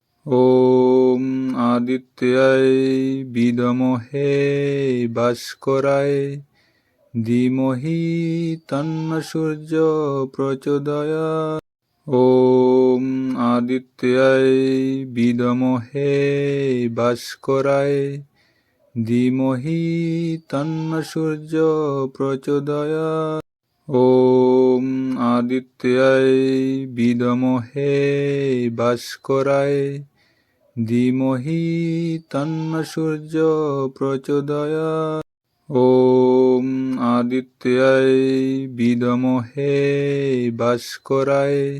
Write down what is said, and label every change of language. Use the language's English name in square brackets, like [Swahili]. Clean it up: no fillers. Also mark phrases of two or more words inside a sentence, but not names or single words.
[Sanskrit] ওম আদিত্যায় বিদমহে ভাস্করায় ধীমহি তন্ন সূর্য প্রচোদয়াৎ। ওম আদিত্যায় বিদমহে ভাস্করায় ধীমহি তন্ন সূর্য প্রচোদয়াৎ। ॐ आदित्याय विद्महे भास्कराय धीमहि तन्नः सूर्यो प्रचोदयात् ॐ आदित्याय विद्महे भास्कराय